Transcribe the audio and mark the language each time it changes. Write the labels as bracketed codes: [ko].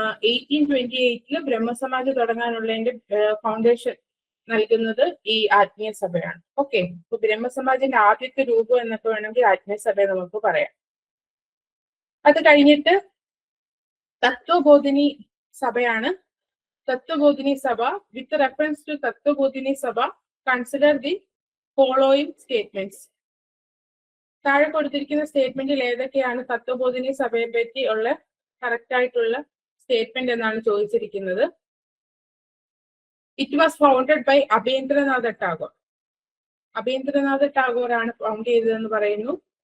[ml] 1828-ല് Brahmo Samaj തുടങ്ങാനുള്ളതിന്റെ foundation നൽകുന്നത് ഈ ആത്മീയ സഭയാണ്. ഓക്കെ, അപ്പൊ ബ്രഹ്മസമാജിന്റെ ആദ്യത്തെ രൂപം എന്നൊക്കെ വേണമെങ്കിൽ ആത്മീയ സഭയെ നമുക്ക് പറയാം. അത് കഴിഞ്ഞിട്ട് തത്വബോധിനി സഭയാണ്. തത്വബോധിനി സഭ, [en] with reference to [ml] തത്വബോധിനി സഭ, [en] consider the following statements. [ml] താഴെ കൊടുത്തിരിക്കുന്ന സ്റ്റേറ്റ്മെന്റിൽ ഏതൊക്കെയാണ് തത്വബോധിനി സഭയെ പറ്റി ഉള്ള കറക്റ്റ് ആയിട്ടുള്ള സ്റ്റേറ്റ്മെന്റ് എന്നാണ് ചോദിച്ചിരിക്കുന്നത്. [en] it was founded by [ml] അബേന്ദ്രനാഥ Tagore. അബേന്ദ്രനാഥ Tagore ആണ് ഫൗണ്ട് ചെയ്തതെന്ന് പറയുന്നു.